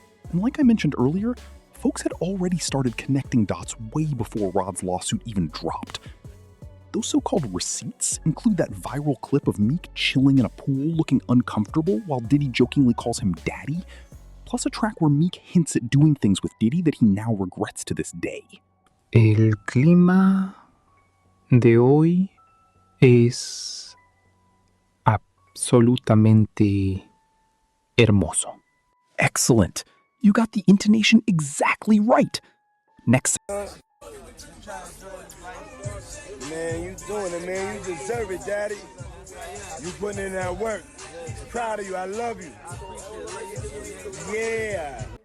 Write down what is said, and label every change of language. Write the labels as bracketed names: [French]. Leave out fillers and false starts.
[English] And like I mentioned earlier, folks had already started connecting dots way before Rod's lawsuit even dropped. Those so-called receipts include that viral clip of Meek chilling in a pool looking uncomfortable while Diddy jokingly calls him daddy, plus a track where Meek hints at doing things with Diddy that he now regrets to this day. [Spanish] El clima de hoy es absolutamente hermoso. [English] Excellent! You got the intonation exactly right. Next. Man, you doing it, man. You deserve it, Daddy. You putting in that work. Proud of you. I love you. Yeah.